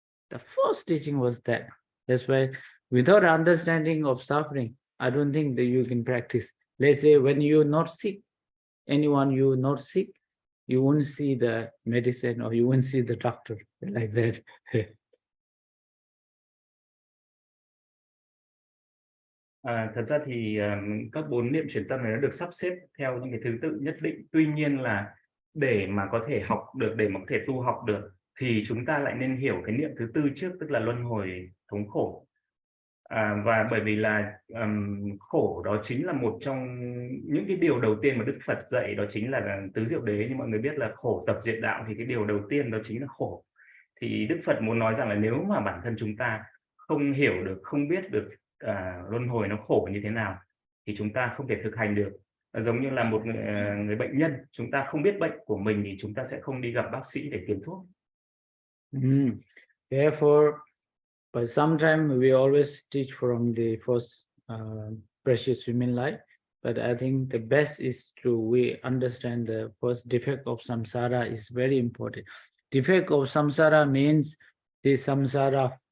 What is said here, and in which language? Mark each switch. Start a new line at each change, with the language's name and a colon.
English: The first teaching was that. That's why without understanding of suffering, I don't think that you can practice. Let's say when you're not sick, anyone you're not sick, you won't see the medicine or you won't see the doctor like that.
Vietnamese: Thật ra thì các 4 niệm chuyển tâm này nó được sắp xếp theo những cái thứ tự nhất định. Tuy nhiên là để mà có thể học được, để mà có thể tu học được thì chúng ta lại nên hiểu cái niệm thứ tư trước, tức là luân hồi thống khổ. Và bởi vì là khổ đó chính là một trong những cái điều đầu tiên mà Đức Phật dạy, đó chính là tứ diệu đế. Nhưng mọi người biết là khổ tập diệt đạo thì cái điều đầu tiên đó chính là khổ. Thì Đức Phật muốn nói rằng là nếu mà bản thân chúng ta không hiểu được, không biết được luân hồi nó khổ như thế nào thì chúng ta không thể thực hành được. Giống như là một người bệnh nhân, chúng ta không biết bệnh của mình thì chúng ta sẽ không đi gặp bác sĩ để tìm thuốc.
English: Therefore, but sometimes we always teach from the first precious human life. But I think the best is we understand the first defect of samsara is very important. Defect of samsara means the samsara.